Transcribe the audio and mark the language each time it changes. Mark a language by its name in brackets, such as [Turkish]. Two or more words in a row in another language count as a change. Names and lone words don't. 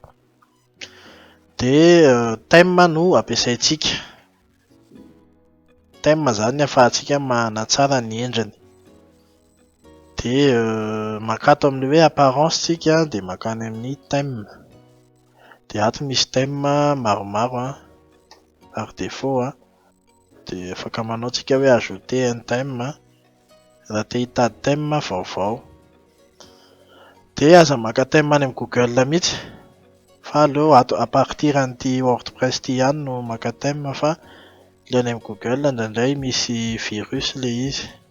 [Malagasy] dia thème no ampiasaintsika thème zany ahafahantsika manatsara ny endriny dia makato amin'ny hoe apparence tsika dia makany amin'ny thème dia ato misy thème maromaro [French] par défaut [Malagasy] dia afaka manao tsika hoe [French] ajouter un thème [Malagasy] raha te hitady thème vaovao dia aza maka thème any amin'ny Google mihitsy fa aleo [French] à partir [Malagasy] an'ity wordpress ity ihany no maka thème fa ilay any amin'ny Google indraindray misy virus le izy